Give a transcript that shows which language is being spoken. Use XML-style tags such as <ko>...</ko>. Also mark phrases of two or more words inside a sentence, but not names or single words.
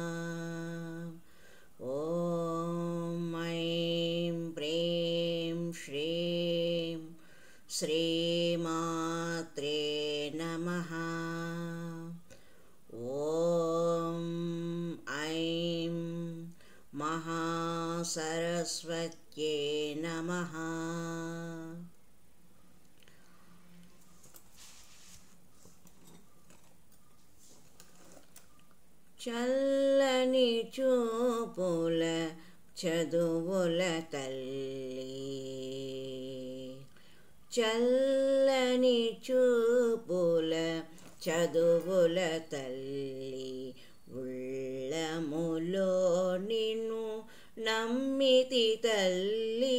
<sa>ॐ ऐं प्रीं श्रीं श्रीमात्रे नमः। ॐ ऐं महासरस्वत्यै नमः।</sa> <te>చల్లని చూపుల చదువుల తల్లి, చల్లని చూపుల చదువుల తల్లి, ఉళ్ళములో నిన్ను నమ్మితి తల్లి.</te>